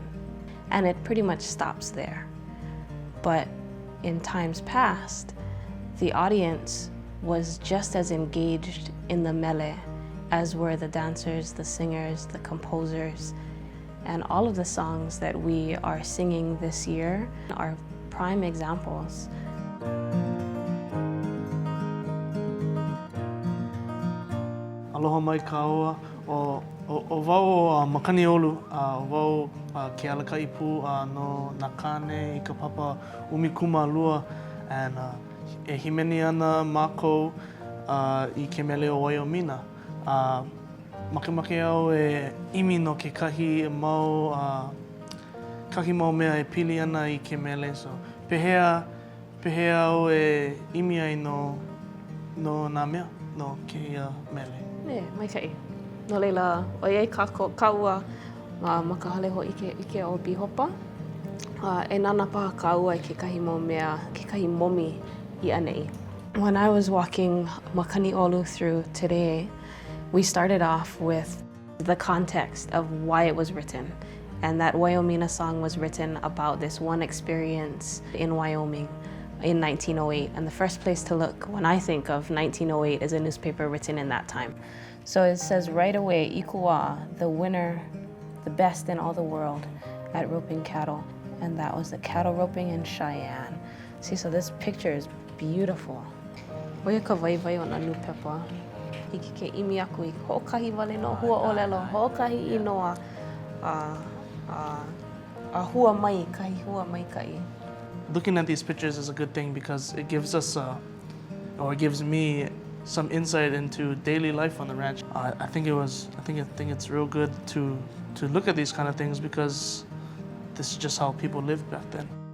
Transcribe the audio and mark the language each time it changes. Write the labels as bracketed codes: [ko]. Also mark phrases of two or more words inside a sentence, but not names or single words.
[en] And it pretty much stops there. But in times past, the audience was just as engaged in the mele as were the dancers, the singers, the composers, and all of the songs that we are singing this year are prime examples. [haw] Aloha mai ka ua o wau makani olu, o wau ke alakai pū no Nakane I ka papa umikuma lua, and e himeni ana mākou I ke mele o Waiomina. Makemake au e imi no ke kahi mau mea e pili ana I ke mele, so pehea au e imi ai no nā mea, no ke mele. Ne, maikai. No leila, o iei ka ua ma ka hale ho ike o bihopa. E nana paha ka ua I ke kahi mau mea, ke kahi momi I anei. [en] When I was walking Makani Olu through today, we started off with the context of why it was written. And that Waiomina song was written about this one experience in Wyoming in 1908. And the first place to look when I think of 1908 is a newspaper written in that time. So it says right away, Ikuā, the winner, the best in all the world at roping cattle. and that was the cattle roping in Cheyenne. See, so this picture is beautiful. [haw] Oia ka waiwai o na nupepa. Hiki ke imi aku I ho'okahi wale no hua olelo, ho'okahi inoa a hua mai, kahi hua mai kai. [en] Looking at these pictures is a good thing because it gives us, or it gives me some insight into daily life on the ranch. I think it's real good to look at these kind of things because this is just how people lived back then.